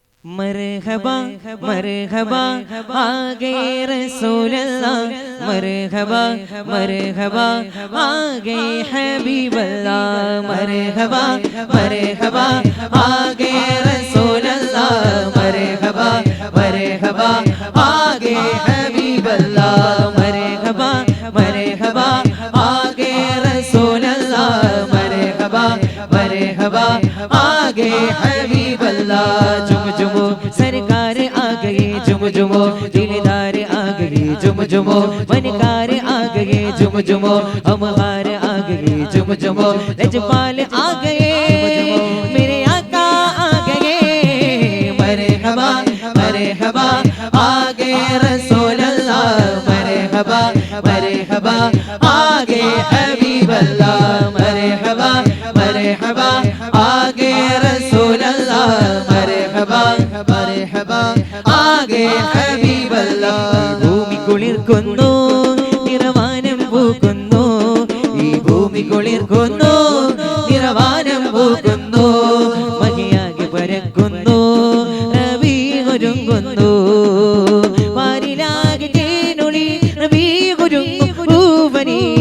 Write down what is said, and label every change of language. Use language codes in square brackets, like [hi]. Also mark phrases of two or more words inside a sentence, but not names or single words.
[ur] مرحبا مرحبا آ گئے رسول اللہ، مرحبا مرحبا آ گئے حبیب اللہ، مرحبا مرحبا آ گئے رسول اللہ، مرحبا مرحبا آ گئے حبیب اللہ، مرحبا مرحبا آ گئے رسول اللہ، مرحبا مرحبا آ گئے حبیب اللہ. جھوم جھومو سرکار آ گئے، جھوم جھومو دلدار آ گئے، جھوم جھومو بنکار آ گئے، جھوم جھومو امہار آ گئے، جھوم جھومو لجپال آ گئے، میرے آقا آ گئے, مرحبا مرحبا آ گئے رسول اللہ، مرحبا مرحبا آ گئے حبیب اللہ، مرحبا مرحبا آ گئے رسول اللہ، مرحبا مرحبا آ گئے حبیب اللہ. [ml] ഭൂമി കുളിർക്കുന്നു നിറവാനം പൂക്കുന്നു, ഈ ഭൂമി കുളിർക്കുന്നു നിറവാനം പൂക്കുന്നു, മഹിയാകെ പരക്കുന്നു റബീ ഒരുങ്ങുന്നു, പാരിലാകെ തേനൊളി റബീ ഒരുങ്ങും പൂവനി,